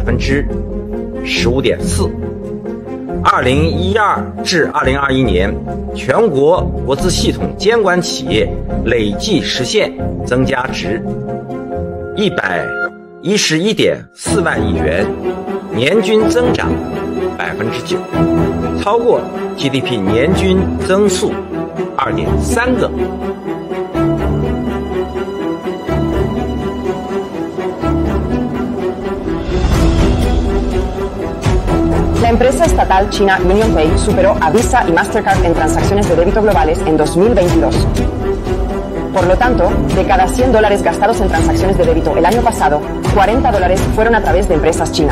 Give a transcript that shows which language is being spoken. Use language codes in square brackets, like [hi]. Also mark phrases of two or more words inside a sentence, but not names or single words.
[zh] 15.4%。2012 至2021年，全国国资系统监管企业累计实现增加值111.4万亿元，年均增长9%，超过 GDP 年均增速2.3个。 [es] La empresa estatal china UnionPay superó a Visa y Mastercard en transacciones de débito globales en 2022. Por lo tanto, de cada $100 gastados en transacciones de débito el año pasado, $40 fueron a través de empresas chinas.